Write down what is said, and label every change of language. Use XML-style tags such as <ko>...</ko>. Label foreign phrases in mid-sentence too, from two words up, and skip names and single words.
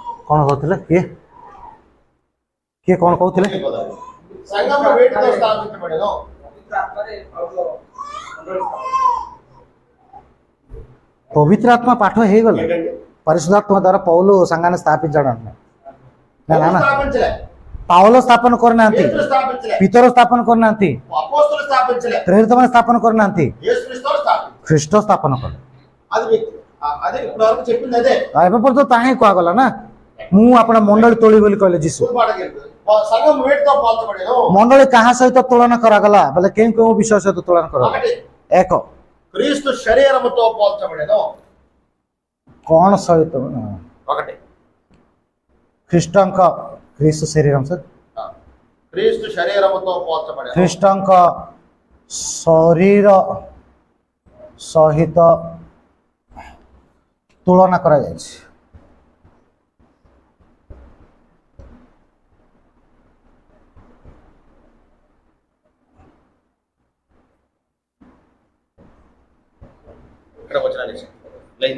<or>କ'ଣ କହୁଥିଲେ କିଏ କିଏ କ'ଣ କହୁଥିଲେ?</or> <te>సంఘము వేటితో స్థాపించబడెను? పవిత్ర ఆత్మనే పౌలు మండలి</te> <or>ପବିତ୍ର ଆତ୍ମା ପାଠ ହେଇଗଲା</or> <te>ఏంటండి? పరిశుద్ధాత్మ ద్వారా పౌలు సంఘాన్ని స్థాపించాడు అంటున్నాడు. ఎవరు స్థాపించలే?</te> <or>ପାଉଲ ସ୍ଥାପନ କରିନାହାନ୍ତି,</or> <te>పేతురు స్థాపించలే,</te> <or>ପିତର ସ୍ଥାପନ କରିନାହାନ୍ତି,</or> <te>అపోస్తలులు స్థాపించలే,</te> <or>ପ୍ରେରିତମାନେ ସ୍ଥାପନ କରିନାହାନ୍ତି,</or> <te>యేసుక్రీస్తు స్థాపించారు.</te> <or>ଖ୍ରୀଷ୍ଟ ସ୍ଥାପନ କଲେ।</or> <te>అది వ్యక్తి. అదే ఇప్పుడు వరకు చెప్పింది అదే.</te> <or>ଆଉ ଏବେ ପର୍ଯ୍ୟନ୍ତ ତାହା ହିଁ କୁହାଗଲା ନା, ମୁଁ ଆପଣ ମଣ୍ଡଳୀ ତୋଳି ବୋଲି କହିଲେ ଯୀଶୁ।</or> <te>సంఘం వేటితో పోల్చబడేను?</te> <or>ମଣ୍ଡଳୀ କାହା ସହିତ ତୁଳନା କରାଗଲା ବୋଲେ କେଉଁ କେଉଁ ବିଷୟ ସହିତ ତୁଳନା କରାଗଲା?</or> <te>ఒకటి,</te> <or>ଏକ</or> <te>క్రీస్తు శరీరముతో పోల్చబడేను.</te> <or>କ'ଣ ସହିତ?</or> <te>ఒకటి,</te> <or>ଖ୍ରୀଷ୍ଟଙ୍କ ଖ୍ରୀଷ୍ଟ ଶରୀରମ ସହିତ</or> <te>క్రీస్తు శరీరముతో పోల్చబడేను.</te> <or>ଖ୍ରୀଷ୍ଟଙ୍କ ଶରୀର ସହିତ ତୁଳନା କରାଯାଇଛି।</or> <te>ఇక్కడ వచ్చిన లైన్</te>